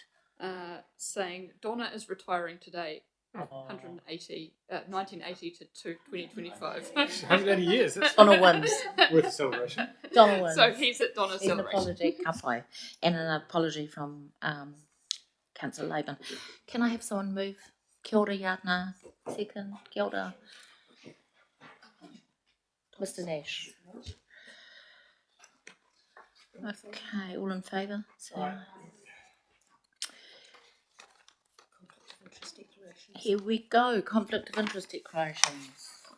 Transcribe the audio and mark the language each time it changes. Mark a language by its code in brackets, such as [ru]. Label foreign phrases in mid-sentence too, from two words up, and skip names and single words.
[en] saying Donna is retiring today. 1980 to 2025. 180 years. That's Donna wins. worth a celebration. Donna wins. So he's at Donna's He's an celebration. apology, kapai, and an apology from Councillor Laban. Can I have someone move? [mi] Kia ora, Yana. Second. Kia ora. [en] Mr. Nash. Okay, all in favour? Here we go, conflict of interest declarations.